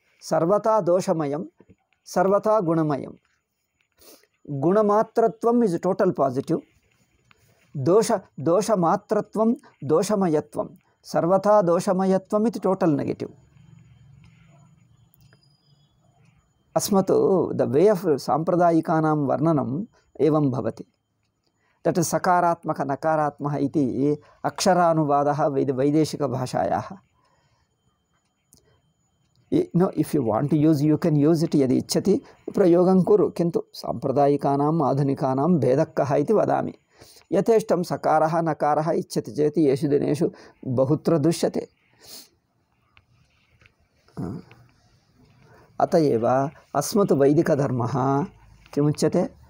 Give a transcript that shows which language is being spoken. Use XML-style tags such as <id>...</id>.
<sa>सर्वथा दोषमयं, सर्वथा गुणमयं। गुणमात्रत्वम्</sa> <en>is total positive,</en> <sa>दोषमात्रत्वं दोषमयत्वं, सर्वथा दोषमयत्वम् इति</sa> <en>Total negative.</en> <sa>अस्मत्</sa> <en>the way of</en> <sa>साम्प्रदायिकानां वर्णनम् एवं भवति। तत् सकारात्मक नकारात्मकः इति अक्षरानुवादः वैदेशिकभाषायाः।</sa> <en>No, if you want to use you can use it.</en> <sa>यदि इच्छति प्रयोगं कुरु, किन्तु साम्प्रदायिकानाम् आधुनिकानां भेदः कः इति वदामि। यथेष्टं सकारः नकारः इच्छति चेत् येषु दिनेषु बहुत्र दृश्यते। अतएव अस्मत् वैदिकधर्मः किमुच्यते?</sa>